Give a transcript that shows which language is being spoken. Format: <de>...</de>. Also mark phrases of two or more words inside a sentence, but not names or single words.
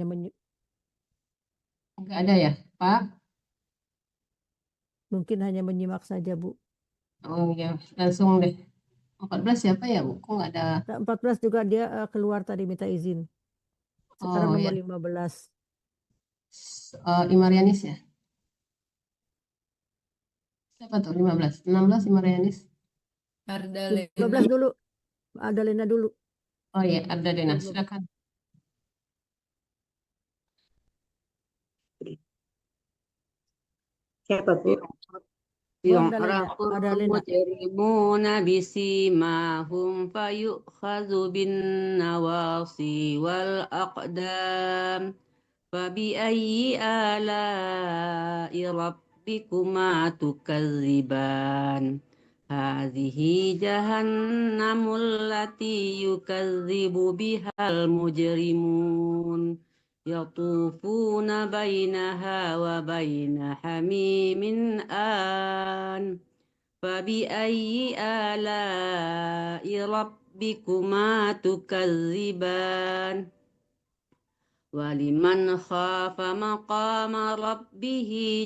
<id>nggak ada ya, Pak? mungkin hanya menyimak saja, Bu. Oh ya, langsung deh. 14 siapa ya, Bu? Kok nggak ada? Nah, 14 juga dia keluar tadi minta izin. Sekarang Oh nomor ya, 15. Imarianis ya? Siapa tuh 15? 16 Imarianis. 15 dulu. Adalena dulu. Oh iya, Ardalena, silakan. Siapa Bu?</id> <ar>Yu'raful مجرمون بسيماهم فيؤخذ بالنواصي والأقدام فبأي آلاء ربكما تكذبان هذه جهنم التي يكذب بها المجرمون يطوفون بينها وبين حميم آن فبأي آلاء ربكما تكذبان ولمن خاف مقام ربه</ar>